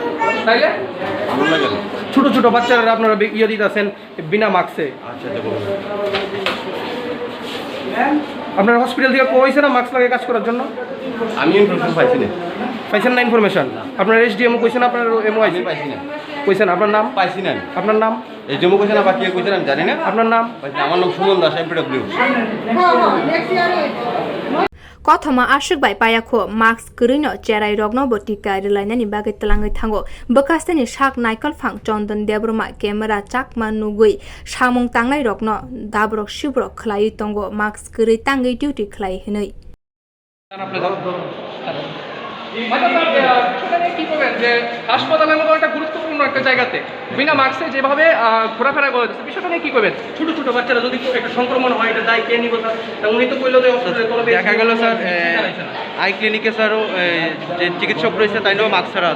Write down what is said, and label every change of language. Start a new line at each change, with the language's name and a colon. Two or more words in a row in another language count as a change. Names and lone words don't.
Bangla: তাইলে ছোট ছোট বাচ্চারা আপনারা ইয়ে দিতে আছেন বিনা মাস্কে আপনার হসপিটাল থেকে কইছে না মাস্ক লাগিয়ে কাজ করার জন্য আমি ইনফরমেশন পাইছেন না ইনফরমেশন আপনার এসডিএমও কইছেন আপনার এমও আইছে পাইছি না কইছেন আপনার নাম পাইছি না আপনার নাম এই জম্মু কইছেন না বাকি কইছেন আমি জানি না আপনার নাম আমার নাম সুমন দাস এমপিডব্লিউ
Kok Borok: Kothoma ashik bai payakho max krino cherai rogno botika rilainani bagai talangai thango bekastani sak naikol phang chondan debroma camera chakma nugui samung tangnai rogno dabrok shibrok khwlai tongo max kri tangai duty khwlai hinoi
Bangla: হাসপাতালের মতো একটা গুরুত্বপূর্ণ একটা জায়গাতে বিনা মাস্কে যেভাবে ঘোরাফেরা করে যাচ্ছে বিষয়টা নিয়ে কি করবেন ছোট ছোট বাচ্চারা যদি একটা সংক্রমণ হয় এটা দায় কে নিব স্যার উনি তো কইলো যে দেখা গেল স্যার
English: eye clinic
Bangla: স্যারও যে চিকিৎসক রয়েছে তাই নিয়েও মাস্ক ছাড়া আছে